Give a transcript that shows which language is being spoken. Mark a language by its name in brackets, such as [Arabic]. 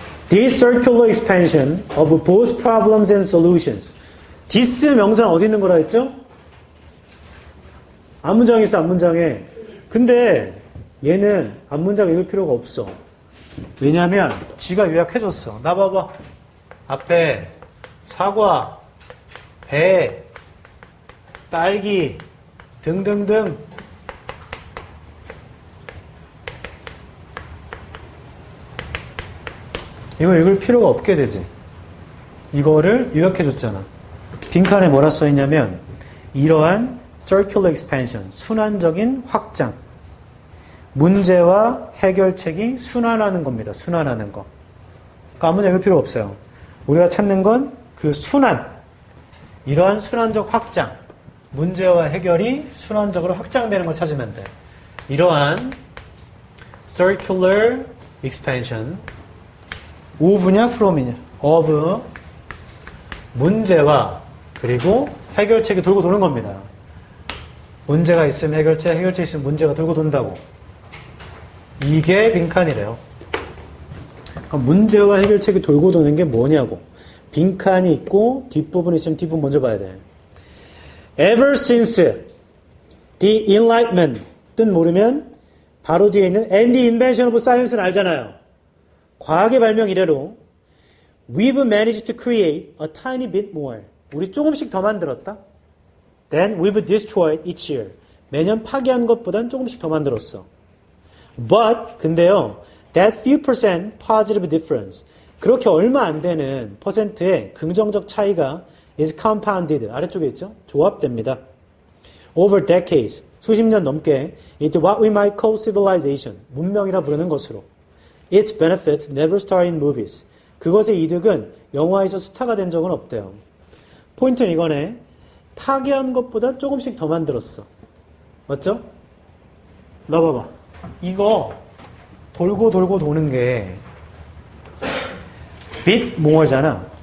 [English] This circular expansion of both problems and solutions. [Korean] This 명사는 어디 있는 거라 했죠? 앞문장에 있어, 앞문장에. 근데 얘는 앞문장 읽을 필요가 없어. 왜냐하면 지가 요약해줬어. 나 봐봐. 앞에 사과, 배, 딸기 등등등. 이거 읽을 필요가 없게 되지. 이거를 요약해줬잖아. 빈칸에 뭐라 써있냐면 이러한 [English] circular expansion, [Korean] 순환적인 확장. 문제와 해결책이 순환하는 겁니다. 순환하는 거. 그러니까 아무 읽을 필요 없어요. 우리가 찾는 건 그 순환. 이러한 순환적 확장. 문제와 해결이 순환적으로 확장되는 걸 찾으면 돼. [English] 이러한 circular expansion. [Korean] of냐 from이냐? of 문제와 그리고 해결책이 돌고 도는 겁니다. 문제가 있으면 해결책, 해결책 있으면 문제가 돌고 돈다고. 이게 빈칸이래요. 그러니까 문제와 해결책이 돌고 도는 게 뭐냐고. 빈칸이 있고 뒷부분이 있으면 뒷부분 먼저 봐야 돼. [English] ever since the Enlightenment [Korean] 뜻 모르면 바로 뒤에 있는 [English] and the invention of science는 [Korean] 알잖아요. 과학의 발명 이래로 [English] we've managed to create a tiny bit more. [Korean] 우리 조금씩 더 만들었다. [English] Then we've destroyed each year. [Korean] 매년 파괴한 것보단 조금씩 더 만들었어. [English] But [Korean] 근데요, [English] that few percent positive difference. [Korean] 그렇게 얼마 안 되는 퍼센트의 긍정적 차이가 [English] is compounded. [Korean] 아래쪽에 있죠? 조합됩니다. [English] Over decades. [Korean] 수십 년 넘게 [English] into what we might call civilization. [Korean] 문명이라 부르는 것으로. [English] Its benefits never start in movies. [Korean] 그것의 이득은 영화에서 스타가 된 적은 없대요. 포인트는 이거네. 파괴한 것보다 조금씩 더 만들었어. 맞죠? 나 봐봐. 이거 돌고 돌고 도는 게 [English] bit more [Korean] 잖아.